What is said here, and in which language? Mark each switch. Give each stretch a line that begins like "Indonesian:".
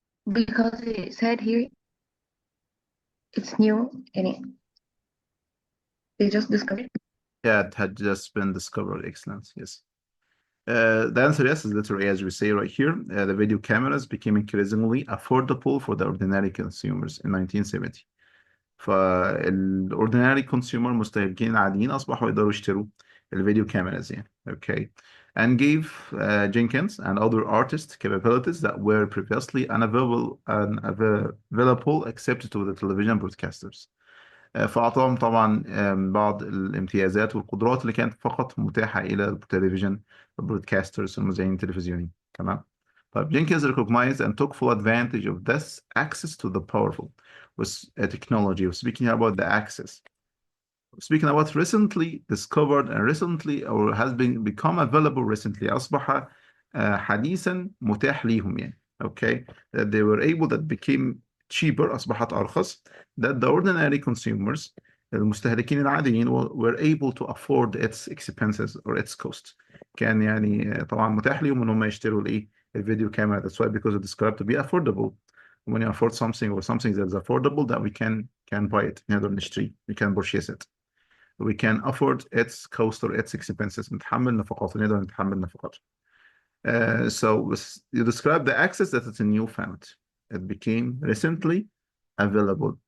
English: Because it said here it's new and they just discovered. Yeah, it had just been discovered. Excellent. Yes. The answer yes is letter A, as we say right here. The video cameras became increasingly affordable for the ordinary consumers in 1970.
Arabic: فالاورديناري كونسيومر مستهلكين عاديين اصبحوا يقدروا يشتروا الفيديو كاميراز يعني.
English: Okay. And gave Jenkins and other artists capabilities that were previously unavailable except to the television broadcasters.
Arabic: فأعطاهم طبعا بعض الامتيازات والقدرات اللي كانت فقط متاحة إلى التلفزيون broadcasters المذيعين التلفزيونيين. تمام.
English: طيب Jenkins recognized and took full advantage of this access to the powerful with technology. We're speaking about the access. Speaking about recently discovered and recently or has been become available recently
Arabic: أصبح حديثا متاح ليهم يعني.
English: Okay. That they were able, that became cheaper،
Arabic: أصبحت أرخص،
English: that the ordinary consumers
Arabic: المستهلكين العاديين
English: were able to afford its expenses or its cost.
Arabic: كان يعني طبعا متاح ليهم ان هم يشتروا الايه الفيديو كاميرا.
English: That's why because it's described to be affordable. When you afford something or something that's affordable, that we can buy it.
Arabic: نقدر نشتري.
English: We can purchase it. We can afford its cost or its expenses.
Arabic: نتحمل نفقات. نقدر نتحمل نفقات.
English: So you describe the access that it's a new found. It became recently available.